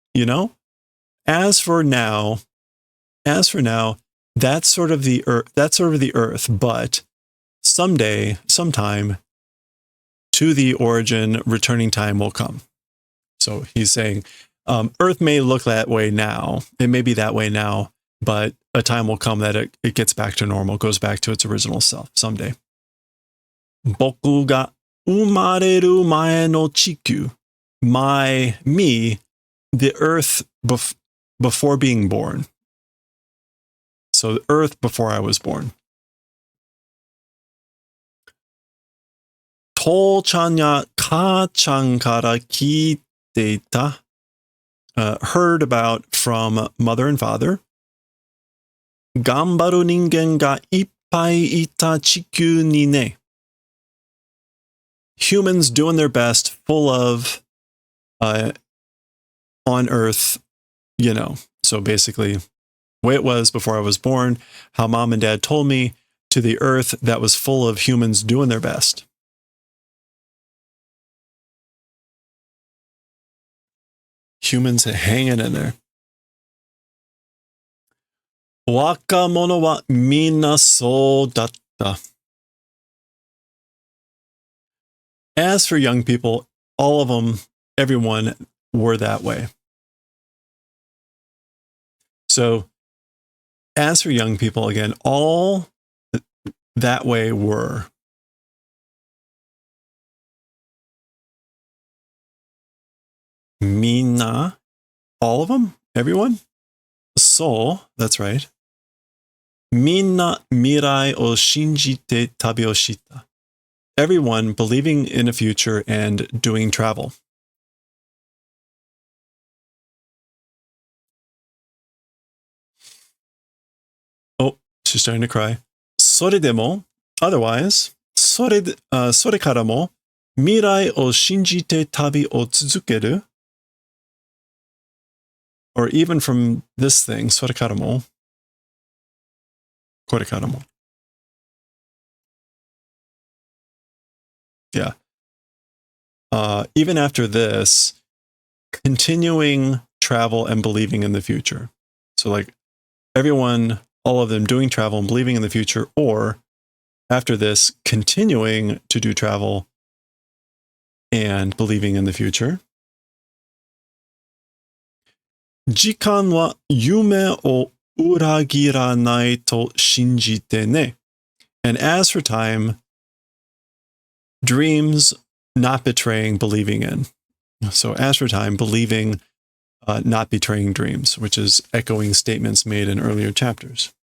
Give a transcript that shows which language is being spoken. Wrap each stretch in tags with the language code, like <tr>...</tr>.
<en>You know, as for now, that's sort of the earth, but someday, sometime, to the origin, returning time will come. So he's saying, Earth may look that way now. It may be that way now, but a time will come that it gets back to normal, goes back to its original self someday.</en> <ja>僕が生まれる前の地球.</ja> <en>Me, the Earth before being born. So the Earth before I was born.</en> <ja>父ちゃんや母ちゃんから聞いていた.</ja> <en>Heard about from mother and father.</en> <ja>頑張る人間がいっぱいいた地球にね.</ja> <en>Humans doing their best, full of, on Earth, you know. So basically, the way it was before I was born, how mom and dad told me, to the Earth that was full of humans doing their best. Humans hanging in there.</en> <ja>若者はみんなそうだった.</ja> <en>As for young people, all of them, everyone were that way. So, as for young people, again, all that way were. Mina, all of them, everyone. So, that's right.</en> <ja>Minna mirai o shinjite tabi o shita.</ja> <en>Everyone believing in a future and doing travel. Oh, she's starting to cry.</en> <ja>それでも,</ja> <en>otherwise,</en> <ja>それからも未来を信じて旅を続ける.</ja> <en>Or even from this thing,</en> <ja>それからも, これからも.</ja> <en>Yeah. Even after this, continuing travel and believing in the future. So like everyone, all of them doing travel and believing in the future, or after this, continuing to do travel and believing in the future.</en> <ja>時間は夢を裏切らないと信じてね.</ja> <en>And as for time, dreams not betraying believing in. So as for time, believing, not betraying dreams, which is echoing statements made in earlier chapters.</en>